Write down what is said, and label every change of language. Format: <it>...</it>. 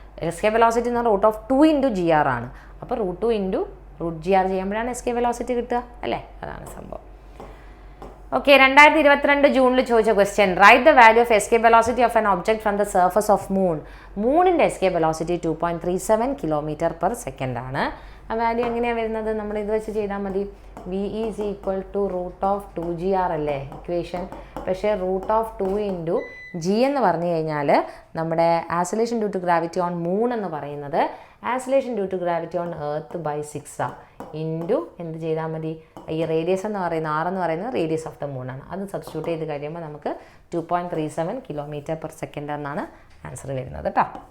<ml>Escape velocity എന്ന് പറഞ്ഞാൽ √2 × GR ആണ്. അപ്പോൾ √2 × √GR ചെയ്യുമ്പോഴാണ് എസ്കേപ്പ് വെലോസിറ്റി കിട്ടുക അല്ലേ? അതാണ് സംഭവം. ഓക്കെ, 2022 ജൂണിൽ ചോദിച്ച question,</ml> <en>Write the value of escape velocity of an object from the surface of moon.</en> <ml>മൂണിൻ്റെ escape velocity 2.37 km/s ആണ്. ആ വാല്യൂ എങ്ങനെയാണ് വരുന്നത്? നമ്മൾ ഇത് വെച്ച് ചെയ്താൽ മതി.</ml> <en>V is equal to √2GR അല്ലേ equation.</en> <ml>പക്ഷേ √2 × G എന്ന് പറഞ്ഞു കഴിഞ്ഞാൽ നമ്മുടെ acceleration due to gravity on moon എന്ന് പറയുന്നത് acceleration due to gravity on earth /6 ആണ്. ഇൻറ്റു എന്ത് ചെയ്താൽ മതി, ഈ റേഡിയസ് എന്ന് പറയുന്ന R എന്ന് പറയുന്നത് റേഡിയസ് ഓഫ് ദ മൂണാണ്. അത് സബ്സ്റ്റിറ്റ്യൂട്ട് ചെയ്ത് കഴിയുമ്പോൾ നമുക്ക് 2.37 km/s എന്നാണ് ആൻസർ വരുന്നത് കേട്ടോ.</ml>